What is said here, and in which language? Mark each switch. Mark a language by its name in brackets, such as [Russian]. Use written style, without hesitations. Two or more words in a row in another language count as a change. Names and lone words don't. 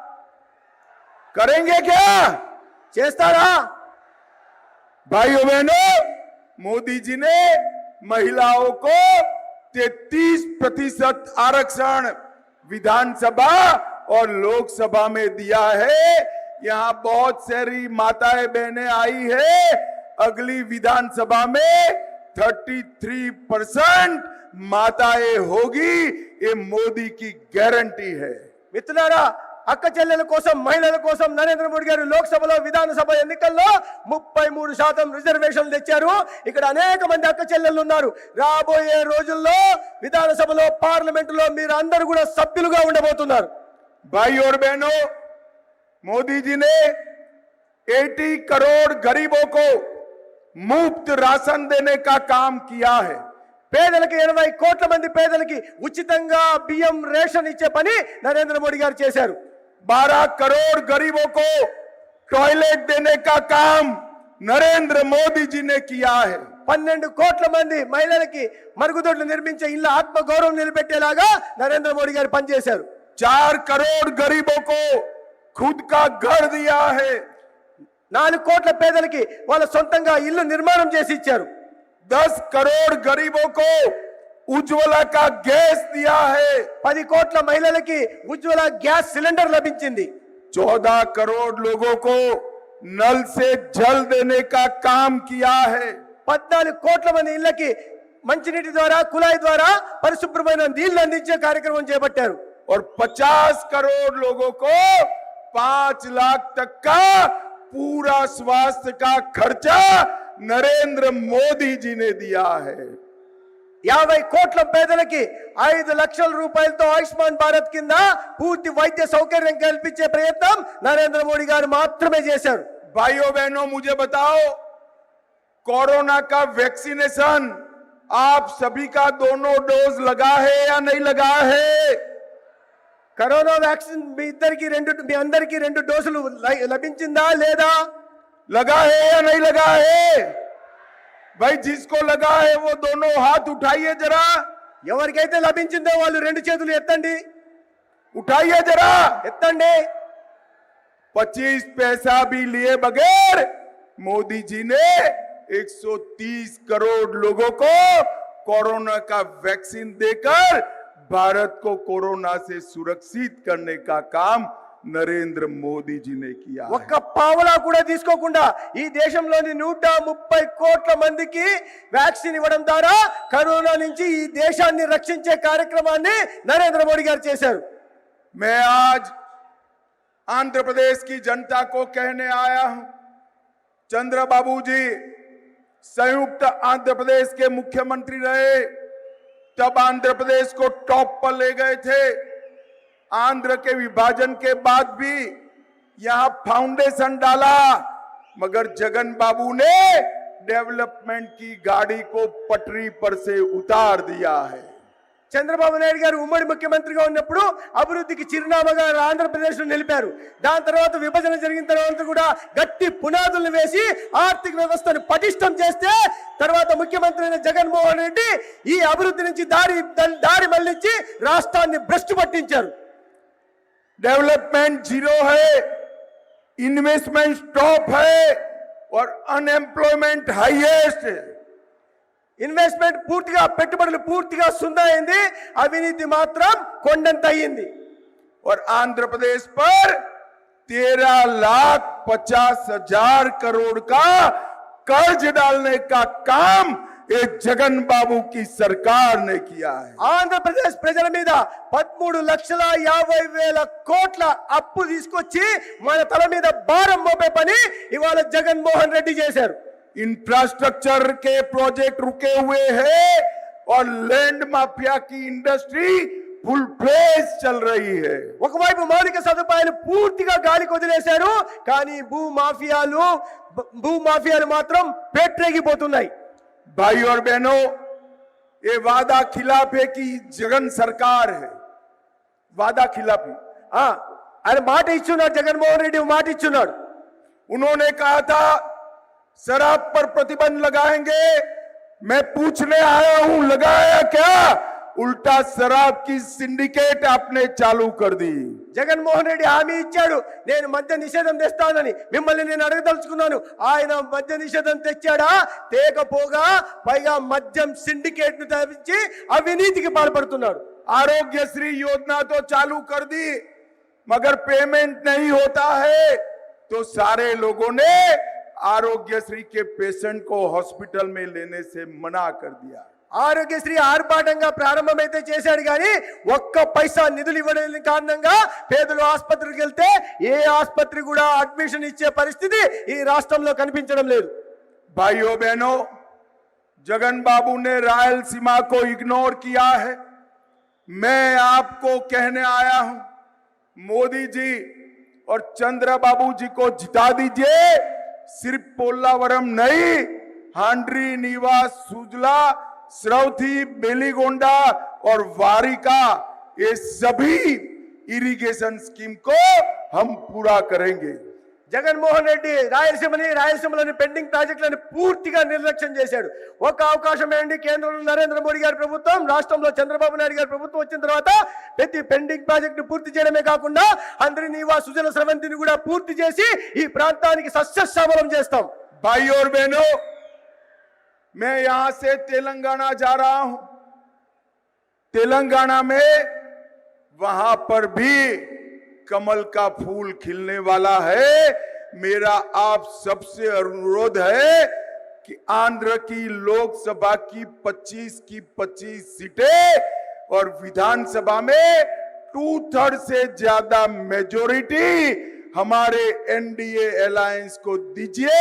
[Hindi] करेंगे क्या? [Telugu] చేస్తారా? [Hindi] भाइयों बहनों, मोदी जी ने महिलाओं को 33% आरक्षण विधानसभा और लोकसभा में दिया है. यहाँ बहुत सारी माताएं बहनें आई है. अगली विधानसभा में 33% माताएं होगी, ये मोदी की गारंटी है. [Telugu] మిత్రులారా అక్క చెల్లెల కోసం మహిళల కోసం నరేంద్ర మోడీ గారు లోక్సభలో విధానసభ ఎన్నికల్లో 33% రిజర్వేషన్లు తెచ్చారు. ఇక్కడ అనేక మంది అక్క చెల్లెళ్ళు ఉన్నారు. రాబోయే రోజుల్లో విధానసభలో పార్లమెంటులో మీరు అందరూ కూడా సభ్యులుగా ఉండబోతున్నారు. [Hindi] भाई और बहनों, मोदी जी ने 80 करोड़ गरीबों को मुफ्त राशन देने का काम किया है. [Telugu] పేదలకి 80 కోట్ల మంది పేదలకి ఉచితంగా బియ్యం రేషన్ ఇచ్చే పని నరేంద్ర మోడీ గారు చేశారు. [Hindi] 12 करोड़ गरीबों को टॉयलेट देने का काम नरेंद्र मोदी जी ने किया है. [Telugu] 12 కోట్ల మంది మహిళలకి మరుగుదొడ్లు నిర్మించే ఇళ్ళ ఆత్మ గౌరవం నిలబెట్టేలాగా నరేంద్ర మోడీ గారు పనిచేశారు. [Hindi] 4 करोड़ गरीबों को खुद का घर दिया है. [Telugu] 4 కోట్ల పేదలకి వాళ్ళ సొంతంగా ఇల్లు నిర్మాణం చేసి ఇచ్చారు. [Hindi] 10 करोड़ गरीबों को उज्ज्वला का गैस दिया है. [Telugu] 10 కోట్ల మహిళలకి ఉజ్వల గ్యాస్ సిలిండర్ లభించింది. [Hindi] 14 करोड़ लोगों को नल से जल देने का काम किया है. [Telugu] 14 కోట్ల మంది ఇళ్ళకి మంచినీటి ద్వారా కుళాయి ద్వారా పరిశుభ్రమైన నీళ్లు అందించే కార్యక్రమం చేపట్టారు. [Hindi] और 50 करोड़ लोगों को 5 लाख तक का पूरा स्वास्थ्य का खर्चा नरेंद्र मोदी जी ने दिया है. [Telugu] 50 కోట్ల పేదలకి 5 లక్షల రూపాయలతో ఆయుష్మాన్ భారత్ కింద పూర్తి వైద్య సౌకర్యం కల్పించే ప్రయత్నం నరేంద్ర మోడీ గారు మాత్రమే చేశారు. [Hindi] भाइयों बहनों, मुझे बताओ, कोरोना का वैक्सीनेशन आप सभी का दोनों डोज लगा है या नहीं लगा है? [Telugu] కరోనా వ్యాక్సిన్ మీ అందరికీ 2 డోసులు లభించిందా లేదా? [Hindi] लगा है या नहीं लगा है? भाई, जिसको लगा है वो दोनों हाथ उठाइए जरा. [Telugu] ఎవరికైతే లభించిందో వాళ్ళు 2 చేతులు ఎత్తండి. [Hindi] उठाइए जरा. [Telugu] ఎత్తండి. [Hindi] 25 पैसा भी लिए बगैर मोदी जी ने 130 करोड़ लोगों को कोरोना का वैक्सीन देकर भारत को कोरोना से सुरक्षित करने का काम నరేంద్ర మోదీ जी ने किया. [Telugu] ఒక్క పావలా కూడా తీసుకోకుండా ఈ దేశంలోని 130 కోట్ల మందికి వ్యాక్సిన్ ఇవ్వడం ద్వారా కరోనా నుంచి ఈ దేశాన్ని రక్షించే కార్యక్రమాన్ని నరేంద్ర మోడీ గారు చేశారు. [Hindi] मैं आज आंध्र प्रदेश की जनता को कहने आया हूं, चंद्रबाबू जी संयुक्त आंध्र प्रदेश के मुख्यमंत्री रहे, तब आंध्र प्रदेश को टॉप पर ले गए थे। आंध्र के विभाजन के बाद भी यहां फाउंडेशन डाला, मगर जगन बाबू ने डेवलपमेंट की गाड़ी को पटरी पर से उतार दिया है। [Telugu] చంద్రబాబు నాయుడు గారు ఉమ్మడి ముఖ్యమంత్రిగా ఉన్నప్పుడు అభివృద్ధికి చిరునామాగా ఆంధ్రప్రదేశ్ లో నిలిపారు. దాని తర్వాత విభజన జరిగిన తర్వాత కూడా గట్టి పునాదులను వేసి ఆర్థిక వ్యవస్థను పటిష్టం చేస్తే తర్వాత ముఖ్యమంత్రి అయిన జగన్మోహన్ రెడ్డి ఈ అభివృద్ధి నుంచి దారి మళ్లించి రాష్ట్రాన్ని భ్రష్టు పట్టించారు. [English] development zero है, investment stop [Hindi] है और [English] unemployment highest है। [Telugu] ఇన్వెస్ట్మెంట్ పూర్తిగా పెట్టుబడులు పూర్తిగా సున్నా అయింది, అవినీతి మాత్రం కొండంత అయ్యింది. [Hindi] और आंध्र प्रदेश पर 13,50,000 करोड़ का कर्ज डालने का काम ये जगन बाबू की सरकार ने किया है। [Telugu] ఆంధ్రప్రదేశ్ ప్రజల మీద 13,50,000 కోట్ల అప్పు తీసుకొచ్చి మన తల మీద భారం మోపే పని ఇవాళ జగన్మోహన్ రెడ్డి చేశారు. [Hindi] इंफ्रास्ट्रक्चर के प्रोजेक्ट रुके हुए हैं और [English] land mafia [Hindi] की इंडस्ट्री [English] full fledge [Hindi] चल रही है। [Telugu] ఒకవైపు మౌలిక సదుపాయాలు పూర్తిగా గాలికి వదిలేశారు, కానీ భూమాఫియాలు మాత్రం పేట్రేగిపోతున్నాయి. [Hindi] भाई और बहनों, ये वादा खिलाफ है कि जगन सरकार है, वादा खिलाफी। [Telugu] ఆయన మాట ఇచ్చున్నాడు, జగన్మోహన్ రెడ్డి మాట ఇచ్చున్నాడు. [Hindi] उन्होंने कहा था शराब पर प्रतिबंध लगाएंगे, मैं पूछने आया हूं लगाया क्या? उल्टा शराब की सिंडिकेट आपने चालू कर दी। [Telugu] జగన్మోహన్ రెడ్డి హామీ ఇచ్చాడు, నేను మద్య నిషేధం తెస్తానని. మిమ్మల్ని నేను అడగదలుచుకున్నాను, ఆయన మద్య నిషేధం తెచ్చాడా? తేకపోగా పైగా మద్యం సిండికేట్ ను తెచ్చి అవినీతికి పాల్పడుతున్నాడు. [Hindi] आरोग्यश्री योजना तो चालू कर दी, मगर पेमेंट नहीं होता है, तो सारे लोगों ने आरोग्यश्री के पेशेंट को हॉस्पिटल में लेने से मना कर दिया। [Telugu] ఆరోగ్యశ్రీ ఆర్భాటంగా ప్రారంభమైతే చేశాడు, కానీ ఒక్క పైసా నిధులు ఇవ్వడం కారణంగా పేదలు ఆసుపత్రికి వెళ్తే ఏ ఆసుపత్రి కూడా అడ్మిషన్ ఇచ్చే పరిస్థితి ఈ రాష్ట్రంలో కనిపించడం లేదు. [Hindi] भाइयों बहनों, जगन बाबू ने रायलसीमा को इग्नोर किया है। मैं आपको कहने आया हूं, मोदी जी और चंद्रबाबू जी को जिता दीजिए। सिर्फ पोल्लावरम नहीं, हांड्री, नीवास, सुजला, श्रवथी, बेलीगोंडा और वारिका, ये सभी [English] irrigation scheme [Hindi] को हम पूरा करेंगे। [Telugu] జగన్మోహన్ రెడ్డి రాయలసీమలోని [English] pending projects [Telugu] పూర్తిగా నిర్లక్ష్యం చేశాడు. ఒక అవకాశం ఏంటి, కేంద్రంలో నరేంద్ర మోడీ గారి ప్రభుత్వం, రాష్ట్రంలో చంద్రబాబు నాయుడు గారి ప్రభుత్వం వచ్చిన తర్వాత ప్రతి [English] pending project [Telugu] పూర్తి చేయడమే కాకుండా హంద్రి, నీవా, సుజల, స్రవంతిని కూడా పూర్తి చేసి ఈ ప్రాంతానికి సస్యశ్యామలం చేస్తాం. [Hindi] भाई और बहनों, मैं यहां से तेलंगाना जा रहा हूं। तेलंगाना में वहां पर भी कमल का फूल खिलने वाला है। मेरा आप सबसे अनुरोध है कि आंध्र की लोकसभा की 25 की 25 सीटें और विधानसभा में 2/3 से ज्यादा मेजोरिटी हमारे [English] NDA alliance [Hindi] को दीजिए।